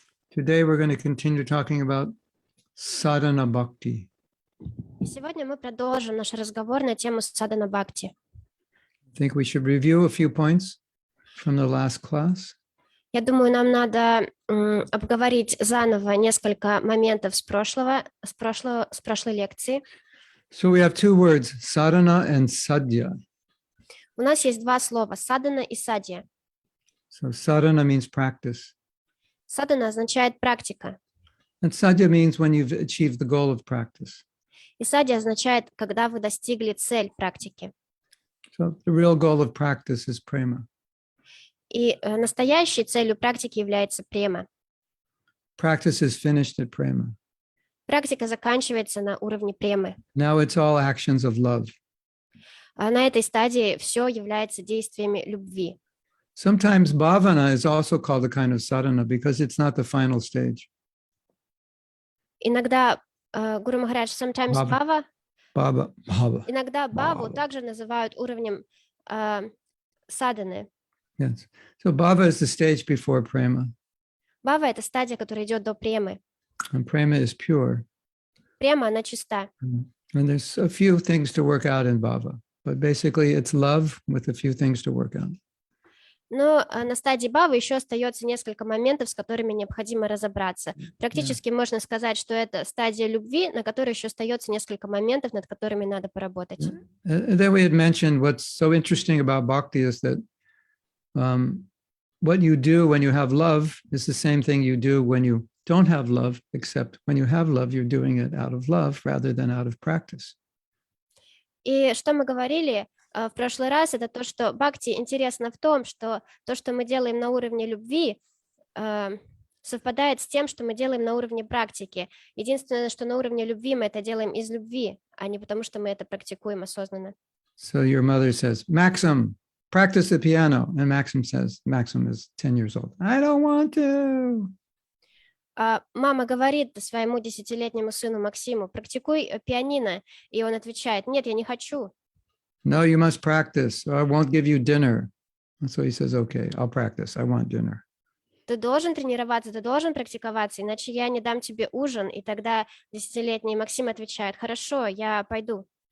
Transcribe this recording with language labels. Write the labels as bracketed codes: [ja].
[en] Today we're going to continue talking about sadhana bhakti. [ru] Сегодня мы продолжим наш разговор на тему садхана бхакти. [en] I think we should review a few points from the last class. [ru] Я думаю, нам надо обговорить заново несколько моментов с прошлой лекции. [en] So we have two words, sadhana and sadhya. [ru] У нас есть два слова: садхана и садья. [en] So sadhana means practice. [ru] Садхана означает практика, [en] And sadhya means when you've achieved the goal of practice. [ru] и садья означает, когда вы достигли цель практики. [en] So the real goal of practice is prema. [ru] И настоящей целью практики является према. [en] Practice is finished at prema. [ru] Практика заканчивается на уровне премы. [en] Now it's all actions of love. [ru] А на этой стадии все является действиями любви. [en] Sometimes bhavana is also called a kind of sadhana because it's not the final stage. [ru] Иногда Гуру Махарадж, [en] sometimes Bhava. [ru] бхава, [en] Bhava. [ru] иногда бхаву Бхава. также называют уровнем садханы. [en] Yes. So bhava is the stage before prema. [ru] Бхава — это стадия, которая идет до премы. [en] And prema is pure. [ru] Према, она чиста. [en] And there's a few things to work out in bhava. But basically it's love with a few things to work out. [ru] Но на стадии бхавы еще остается несколько моментов, с которыми необходимо разобраться. Практически можно сказать, что это стадия любви, на которой еще остается несколько моментов, над которыми надо поработать. [en] And then we had mentioned what's so interesting about bhakti is that what you do when you have love is the same thing you do when you don't have love, except when you have love, you're doing it out of love rather than out of practice. [ru] И что мы говорили в прошлый раз, это то, что бхакти интересно в том, что то, что мы делаем на уровне любви, совпадает с тем, что мы делаем на уровне практики. Единственное, что на уровне любви мы это делаем из любви, а не потому, что мы это практикуем осознанно. [en] So your mother says, Maxim, practice the piano. And Maxim says, Maxim is 10 years old. I don't want to. [ru] Мама говорит своему 10-летнему сыну Максиму: практикуй пианино. И он отвечает: нет, я не хочу. [en] No, you must practice, or I won't give you dinner. And so he says, okay, I'll practice. I want dinner. [ru] Ты должен тренироваться, ты должен практиковаться, иначе я не дам тебе ужин. И тогда 10-летний Максим отвечает: хорошо, я пойду.